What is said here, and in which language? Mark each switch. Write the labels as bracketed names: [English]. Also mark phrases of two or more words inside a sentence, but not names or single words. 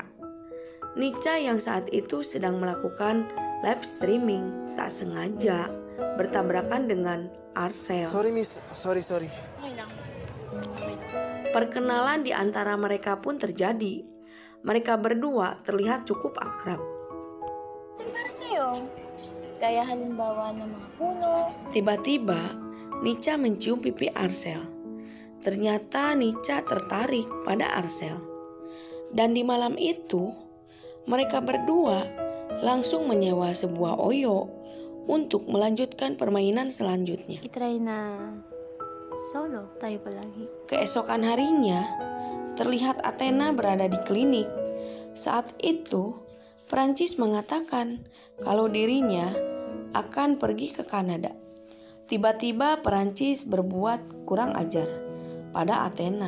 [Indonesian] Nica yang saat itu sedang melakukan live streaming tak sengaja bertabrakan dengan Arcel. [English] Sorry miss, sorry. [Filipino] Okay lang. [Indonesian] Perkenalan di antara mereka pun terjadi. Mereka berdua terlihat cukup akrab. [Filipino] Para sa'yo, gaya halimbawa ng mga puno. [Indonesian] Tiba-tiba, Nica mencium pipi Arcel. Ternyata Nica tertarik pada Arcel. Dan di malam itu, mereka berdua langsung menyewa sebuah oyo untuk melanjutkan permainan selanjutnya. [Filipino] Itry na solo tayo palagi. [Indonesian] Keesokan harinya, terlihat Athena berada di klinik. Saat itu, Prancis mengatakan kalau dirinya akan pergi ke Kanada. Tiba-tiba Prancis berbuat kurang ajar pada Athena.